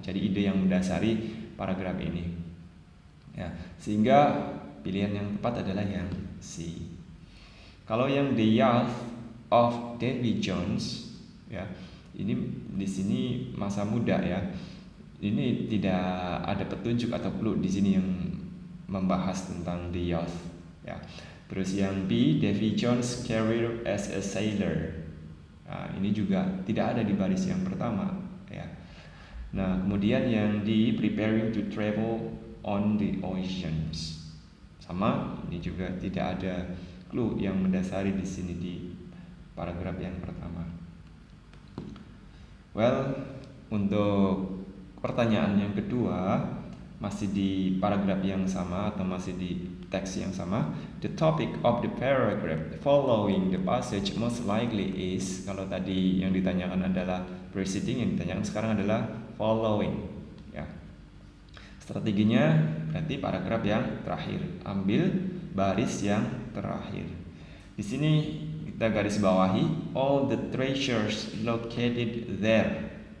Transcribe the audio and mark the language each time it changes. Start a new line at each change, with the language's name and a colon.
Indonesian: Jadi ide yang mendasari paragraf ini. Ya, sehingga pilihan yang tepat adalah yang C. Kalau yang
English: The Youth of Davy Jones,
Indonesian: ya, ini di sini masa muda ya. ini tidak ada petunjuk atau clue di sini yang membahas tentang
English: the youth
Indonesian: ya. Terus yang B,
English: Davy Jones' career as a sailor.
Indonesian: Nah, ini juga tidak ada di baris yang pertama ya. Nah, kemudian yang D,
English: preparing to travel on the oceans.
Indonesian: Sama, ini juga tidak ada clue yang mendasari di sini di paragraf yang pertama. Well, untuk pertanyaan yang kedua masih di paragraf yang sama atau masih di teks yang sama.
English: The topic of the paragraph following the passage most likely is,
Indonesian: kalau tadi yang ditanyakan adalah preceding, yang ditanyakan sekarang adalah following ya. Strateginya berarti paragraf yang terakhir, ambil baris yang terakhir. Di sini kita garis bawahi
English: all the treasures located there.